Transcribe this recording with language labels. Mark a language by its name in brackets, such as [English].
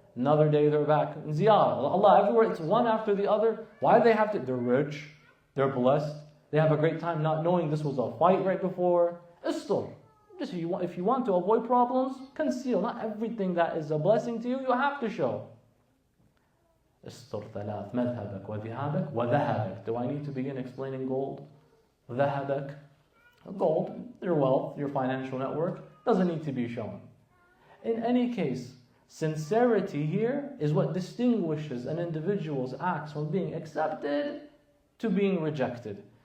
[English] Another day they're back in Ziyarah. Allah, everywhere, it's one after the other. Why do they have to? They're rich. They're blessed. They have a great time not knowing this was a fight right before. Istur. Just if you want to avoid problems, conceal. Not everything that is a blessing to you, you have to show. [Arabic] Istur ثلاث مذهبك وذهابك وذهبك. [English] Do I need to begin explaining gold? [Arabic] ذهبك. [English] Gold, your wealth, your financial network, doesn't need to be shown. In any case, sincerity here is what distinguishes an individual's acts from being accepted to being rejected.